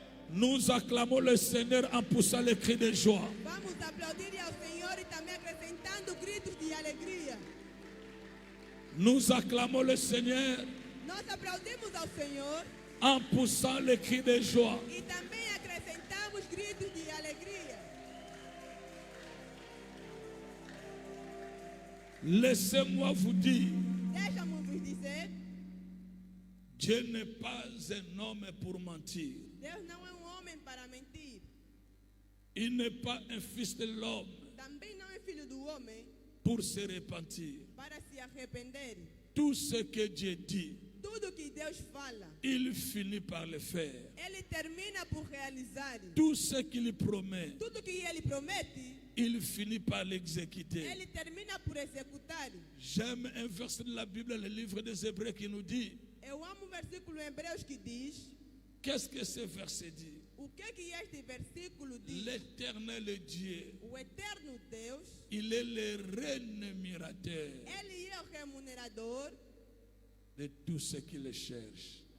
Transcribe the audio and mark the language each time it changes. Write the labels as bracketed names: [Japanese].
[French] Nous acclamons le Seigneur en poussant les cris de joie. [Portuguese] Vamos aplaudir ao Senhor e também acrescentando gritos de alegria. [French] Nous acclamons le Seigneur [Portuguese] Nós aplaudimos ao Senhor [French] en poussant les cris de joie. [Portuguese] e também acrescentamos gritos de alegria. [French] Laissez-moi vous dire, [Portuguese] Deixa-me vos dizer, [French] Dieu n'est pas un homme pour mentir. [Portuguese] Deus não é homem para mentir. [French] Il n'est pas un fils de l'homme [Portuguese] Também não é filho do homem [French] pour se repentir. [Portuguese] para se arrepender. [French] Tout ce que Dieu dit, [Portuguese] Tudo que Deus fala, [French] il finit par le faire. [Portuguese] Ele termina por realizar. [French] Tout ce qu'il promet, [Portuguese] Tudo que Ele promete, [French] il finit par l'exécuter. [Portuguese] Ele termina por executar. [French] J'aime un verset de la Bible, le livre des Hébreux, qui nous dit, [Portuguese] Eu amo o versículo em Hebreus que diz, [French] qu'est-ce que ce verset dit? [Portuguese] o que este versículo diz? [French] L'éternel Dieu, [Portuguese] O eterno Deus, [French] il est le rémunérateur [Portuguese] Ele é o remunerador [French] de tous ceux qui le cherchent.